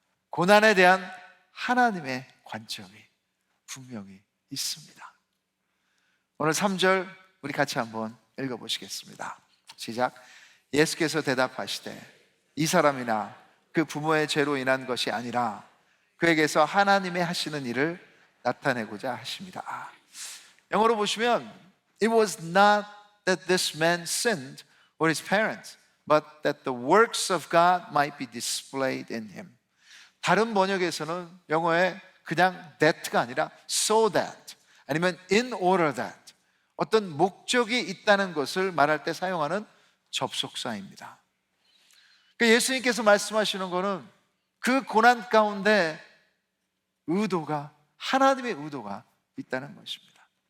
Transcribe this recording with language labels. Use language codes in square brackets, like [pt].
[ko] 고난에 대한 하나님의 관점이 분명히 있습니다. 오늘 3절 우리 같이 한번 읽어보시겠습니다. 시작. 예수께서 대답하시되 이 사람이나 그 부모의 죄로 인한 것이 아니라 그에게서 하나님의 하시는 일을 나타내고자 하십니다. 영어로 보시면 [en] It was not that this man sinned or his parents, but that the works of God might be displayed in him. [ko] 다른 번역에서는 영어에 그냥 that가 아니라 so that 아니면 in order that 어떤 목적이 있다는 것을 말할 때 사용하는 접속사입니다. 그러니까 예수님께서 말씀하시는 것은 그 고난 가운데 의도가, 하나님의 의도가 있다는 것입니다.